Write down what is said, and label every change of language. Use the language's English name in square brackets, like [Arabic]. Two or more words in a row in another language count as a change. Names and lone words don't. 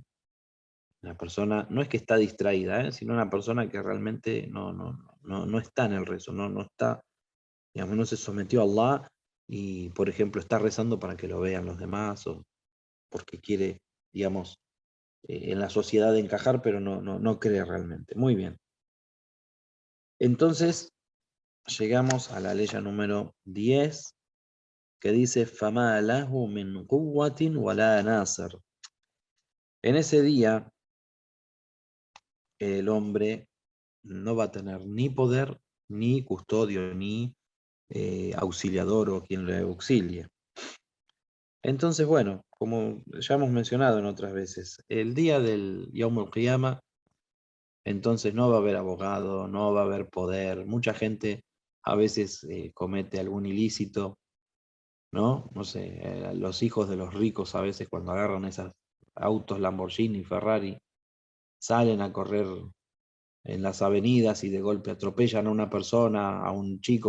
[Spanish] Una persona, no es que está distraída, sino una persona que realmente no está en el rezo, no está, digamos, no se sometió a Allah y, por ejemplo, está rezando para que lo vean los demás o porque quiere, digamos, en la sociedad encajar, pero no cree realmente. Muy bien. Entonces, llegamos a la ley número 10, que dice, [Arabic] فَمَا لَهُ مِنْ قُوَّةٍ وَلَا نَاصِرٍ. [Spanish] En ese día, el hombre no va a tener ni poder, ni custodio, ni auxiliador o quien le auxilie. Entonces, bueno, como ya hemos mencionado en otras veces, el día del [Arabic] يوم القيامة, [Spanish] entonces no va a haber abogado, no va a haber poder. Mucha gente a veces comete algún ilícito, ¿no? No sé, los hijos de los ricos a veces cuando agarran esos autos Lamborghini, Ferrari, salen a correr en las avenidas y de golpe atropellan a una persona, a un chico